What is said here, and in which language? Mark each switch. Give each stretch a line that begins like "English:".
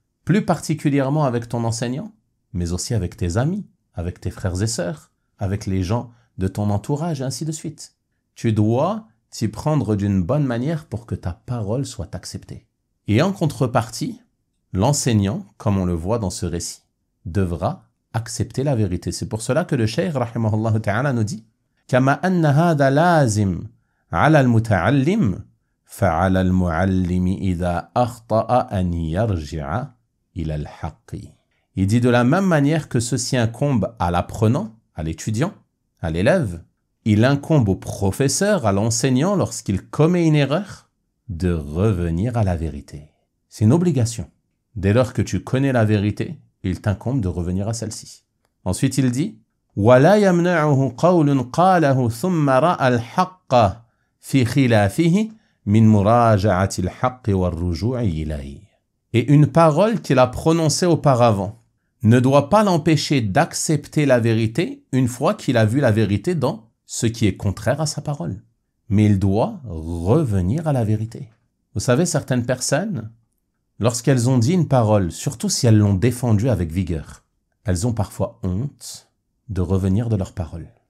French: Plus particulièrement avec ton enseignant, mais aussi avec tes amis, avec tes frères et sœurs, avec les gens de ton entourage et ainsi de suite. Tu dois t'y prendre d'une bonne manière pour que ta parole soit acceptée. Et en contrepartie, l'enseignant, comme on le voit dans ce récit, devra accepter la vérité. C'est pour cela que le cheikh rahimahullah ta'ala nous dit
Arabic: كما أن هذا لازم على المتعلم فعلى المعلم إذا أخطأ أن يرجع إلى الحق.
French: Il dit de la même manière que ceci incombe à l'apprenant, à l'étudiant, à l'élève, il incombe au professeur, à l'enseignant, lorsqu'il commet une erreur, de revenir à la vérité. C'est une obligation. Dès lors que tu connais la vérité, il t'incombe de revenir à celle-ci. Ensuite, il dit
Arabic: وَلَا يَمْنَعُهُ قَوْلٌ قَالَهُ ثُمَّ رَأَى الْحَقَّ فِي خِلَافِهِ مِنْ مُرَاجَعَةِ الْحَقِّ وَالرُّجُوعِ إِلَيْهِ.
French: Et une parole qu'il a prononcée auparavant ne doit pas l'empêcher d'accepter la vérité une fois qu'il a vu la vérité dans ce qui est contraire à sa parole. Mais il doit revenir à la vérité. Vous savez, certaines personnes, lorsqu'elles ont dit une parole, surtout si elles l'ont défendue avec vigueur, elles ont parfois honte de revenir de leur parole.